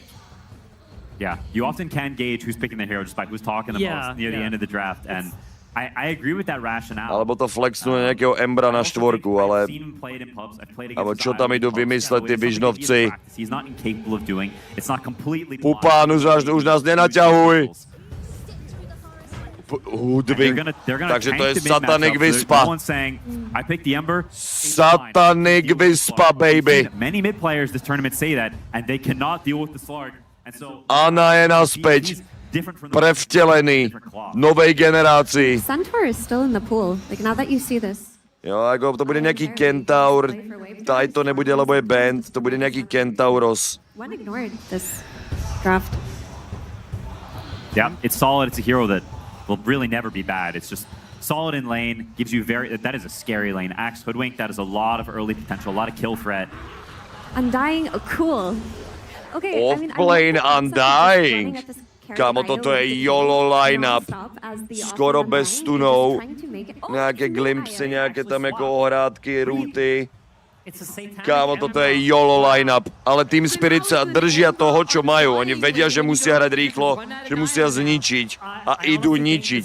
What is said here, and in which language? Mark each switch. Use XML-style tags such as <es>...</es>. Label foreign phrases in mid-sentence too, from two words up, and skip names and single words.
<en>Yeah, you often can gauge who's picking the hero just by who's talking the most near the end of the draft. And I agree with that rationale.</en> <sk>Alebo to flexnú nejakého Embra na štvorku, ale... Alebo čo tam idú vymysleť tí Vižnovci? Pupán, už nás nenaťahuj! Hudving. Takže to je Satanik Vyspa. Satanik Vyspa, baby.</sk> <en>Many mid players this tournament say that, and they cannot deal with the Slark. And so</en> <sk>Ana je naspäť. Prevtelený. Novej generácii.</sk> <en>Centaur is still in the pool. Like now that you see this.</en> <sk>Jo, ako to bude nejaký Kentaur. Taj to nebude, lebo je band. To bude nejaký Kentauros.</sk> <en>One ignored this draft. Yeah, it's solid. It's a hero that will really never be bad. It's just solid in lane, gives you that is a scary lane. Axe Hoodwink, that is a lot of early potential, a lot of kill threat. Undying, oh, cool. Okay, Off-lane Undying.</en> <sk>Kámo, toto je</sk> <en>YOLO line-up.</en> <sk>Skoro bez stunov. Nejaké glimpsy, nejaké tam jako ohrádky, rúty. Kámo, toto je</sk> <en>YOLO line-up.</en> <sk>Ale Team Spirit sa držia toho, čo majú. Oni vedia, že musia hrať rýchlo, že musia zničiť. A idú ničiť.</sk>